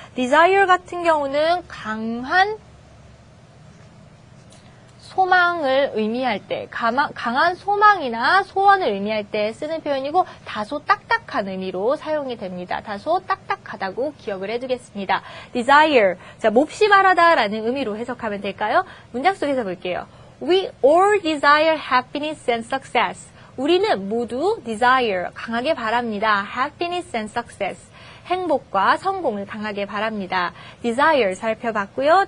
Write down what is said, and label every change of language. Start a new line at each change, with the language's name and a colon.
Korean: desire 같은 경우는 강한 소망을 의미할 때, 강한 소망이나 소원을 의미할 때 쓰는 표현이고 다소 딱딱한 의미로 사용이 됩니다. 다소 딱딱하다고 기억을 해두겠습니다. desire, 자, 몹시 바라다라는 의미로 해석하면 될까요? 문장 속에서 볼게요.
English: We all desire happiness and success.
Korean: 우리는 모두 desire, 강하게 바랍니다.
English: happiness and success.
Korean: 행복과 성공을 강하게 바랍니다. desire 살펴봤고요.